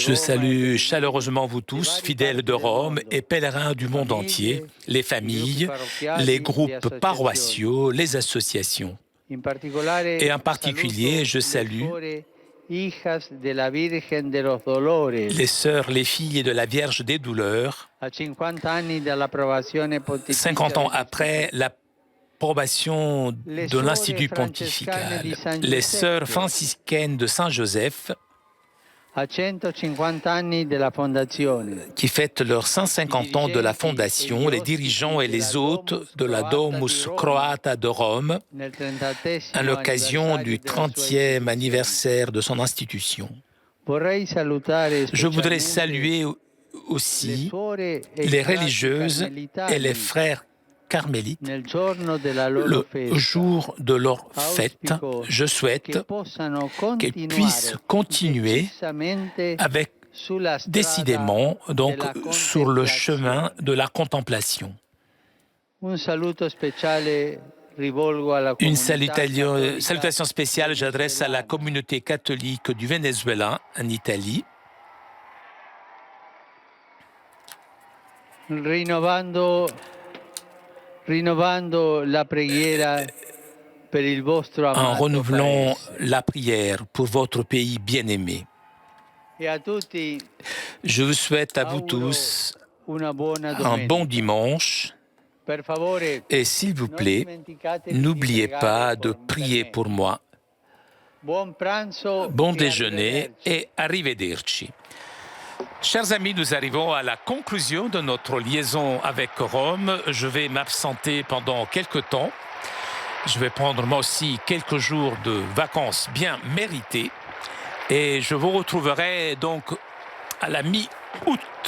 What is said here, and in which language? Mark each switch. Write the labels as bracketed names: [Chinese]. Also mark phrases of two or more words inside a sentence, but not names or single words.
[French] Je Roma. salue chaleureusement vous tous, fidèles de Rome et pèlerins du monde entier, les familles, les groupes paroissiaux, les associations. [Italian] In particolare, [French] Et en particulier, je salue [Spanish] hijas de la Virgen de los Dolores, [French] les sœurs, les filles de la Vierge des Douleurs, [Italian] a 50 anni dall'approvazione pontificia [French] 50 ans [Italian] del [French] après l'approbation de l'Institut pontifical. Les sœurs franciscaines de Saint-Joseph, [Italian] a 150 anni della fondazione, [French] qui fêtent leurs 150 ans de la fondation, les dirigeants et les hôtes de la Domus Croata de Rome, [Italian] nel 30° [French] à l'occasion [Italian] anniversario [French] du [Italian] della sua [French] 30e anniversaire de son institution. [Italian] Vorrei salutare [French] Je voudrais [Italian] specialmente [French] saluer [Italian] le [French] aussi [Italian] suore e i [French] les [Italian] frati [French] religieuses [Italian] carmelitani [French] et les frères carmélites. [Italian] nel giorno della loro [French] Le [Italian] festa. [French] jour de leur fête, je souhaite [Italian] Che possano [French] qu'elles [Italian] continuare [French] puissent continuer [Italian] decisamente [French] avec [Italian] sulla strada [French] décidément donc [Italian] della [French] sur le chemin [Italian] contemplazione. [French] de la contemplation. [Italian] Un saluto speciale rivolgo alla [French] Une [Italian] comunità cattolica [French] salutation spéciale j'adresse à la communauté catholique du Venezuela en Italie, [Italian] rinnovando la preghiera per il vostro [French] en [Italian] amato [French] renouvelant [Italian] paese. [French] la prière pour votre pays bien-aimé. [Italian] E a tutti [French] Je vous souhaite à vous [Italian] auguro [French] tous [Italian] una buona [French] un [Italian] domenica. [French] bon dimanche [Italian] Per favore, [French] et s'il vous [Italian] non [French] plaît, [Italian] dimenticate di [French] n'oubliez [Italian] pregare [French] pas de [Italian] per [French] prier [Italian] me. [French] pour moi. [Italian] Buon pranzo [French] Bon [Italian] e [French] déjeuner [Italian] arrivederci. [French] et arrivederci. Chers amis, nous arrivons à la conclusion de notre liaison avec Rome. Je vais m'absenter pendant quelques temps. Je vais prendre moi aussi quelques jours de vacances bien méritées. Et je vous retrouverai donc à la mi-août.